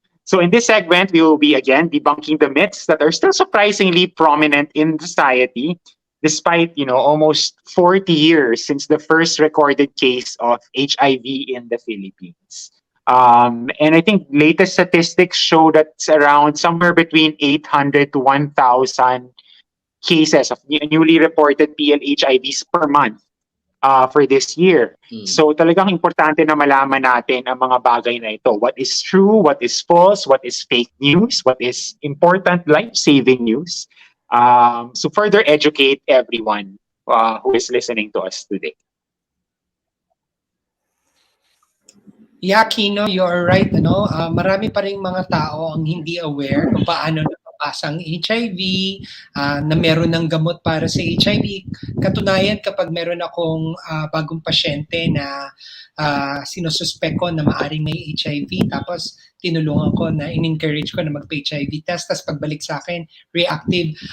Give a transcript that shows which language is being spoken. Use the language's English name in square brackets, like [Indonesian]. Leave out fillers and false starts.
[English] So in this segment, we will be again debunking the myths that are still surprisingly prominent in society, despite almost 40 years since the first recorded case of HIV in the Philippines. And I think latest statistics show that it's around somewhere between 800 to 1,000 cases of newly reported PLHIVs per month for this year. [Filipino] So talagang importante na malaman natin ang mga bagay na ito. [English] What is true, what is false, what is fake news, what is important life-saving news. So further educate everyone who is listening to us today. Yeah, Quino, you're right. [Filipino] Marami pa rin mga tao ang hindi aware kung paano napapasa ang HIV, na meron ng gamot para sa HIV. Katunayan, kapag meron akong bagong pasyente na sinususpek ko na maaring may HIV, tapos tinulungan ko na in-encourage ko na magpa-HIV test, tapos pagbalik sa akin, reactive.